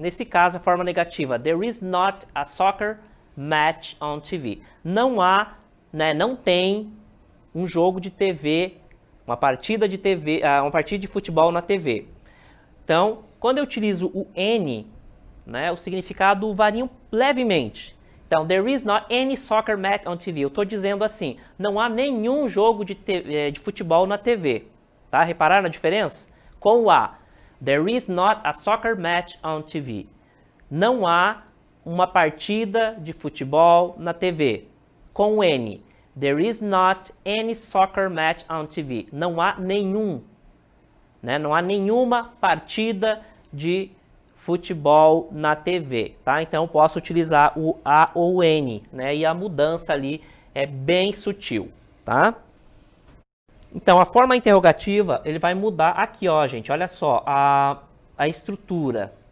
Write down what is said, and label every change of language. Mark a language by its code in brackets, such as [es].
[pt] Nesse caso, a forma negativa, [en] there is not a soccer match on TV. [pt] Não há, né, não tem um jogo de TV, uma partida de TV, uma partida de futebol na TV. Então, quando eu utilizo o any, né, o significado varia levemente. Então, [en] there is not any soccer match on TV. [pt] Eu estou dizendo assim, não há nenhum jogo de futebol na TV. Tá? Repararam a diferença? Com o a, [en] there is not a soccer match on TV. [pt] Não há uma partida de futebol na TV. Com o N, [en] there is not any soccer match on TV. [pt] Não há nenhum, né? Não há nenhuma partida de futebol na TV, tá? Então eu posso utilizar o a ou o N, né? E a mudança ali é bem sutil, tá? Então a forma interrogativa, ele vai mudar aqui, ó, gente. Olha só, a estrutura.